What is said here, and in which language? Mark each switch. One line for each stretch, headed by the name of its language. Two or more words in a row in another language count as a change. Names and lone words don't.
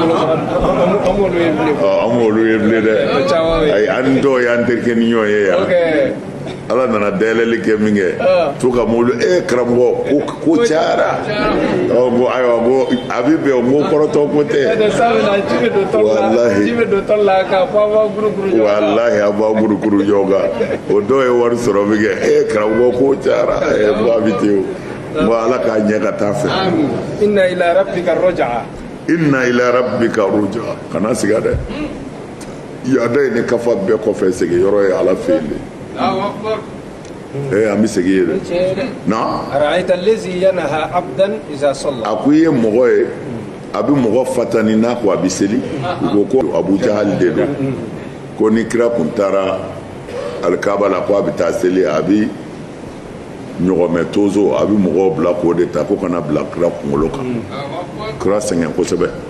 Bambara: an m'olu ye bilen dɛ ayi an dɔw y'an terikɛ ni ɲɔgɔn ye yan ala nana dayɛlɛli kɛ min kɛ to ka mobili karamɔgɔ ko cayara ko ayiwa ko a bi bɛn o ko kɔrɔtɔ ko tɛ walahi a b'a guruguru ɲɔgɔn kan o dɔw ye wari sɔrɔ min kɛ karamɔgɔ ko cayara ko a bi ten o bon ala k'a ɲɛ ka taa fɛ
Arabic: إن إلى ربك الرجعى إن إلى ربك الرجعى
Bambara: kana siga dɛ yada ye ne kafa bɛɛ kɔfɛ segin yɔrɔ ye ala fɛ yen de an bɛ segin ye dɛ na
Arabic: أرأيت الذي ينهى عبدا إذا صلى
Bambara: a ko i ye mɔgɔ ye a bɛ mɔgɔ fatani n'a ko a bɛ seli u ko ko Abu Jahal de don ko ni kira kun taara alikaba la ko a bɛ taa seli a bɛ ɲɔgɔmɛ tozo a bɛ mɔgɔw bila k'o de ta ko kana bila kira kunkolo kan kira sɛgɛn kosɛbɛ